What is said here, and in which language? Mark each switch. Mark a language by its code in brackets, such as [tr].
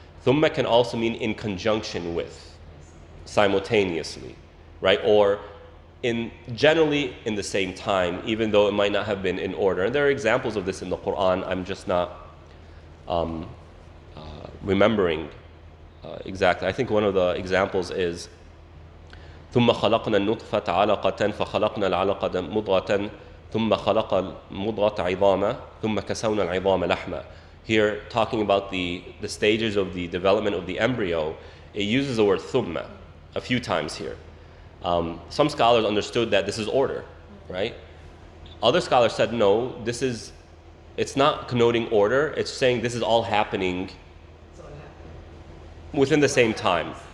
[en] Thumma can also mean in conjunction with, simultaneously, right? Or generally in the same time, even though it might not have been in order. And there are examples of this in the Quran. I'm just not remembering exactly. I think one of the examples is [ar] ثم خلقنا النطفة علقة فخلقنا العلقة مضغة ثم خلق المضغة عظاما ثم كسونا العظام لحما. [en] Here, talking about the stages of the development of the embryo, it uses the word thumma a few times here. Some scholars understood that this is order, right? Other scholars said no, it's not connoting order, it's saying this is all happening within the same time.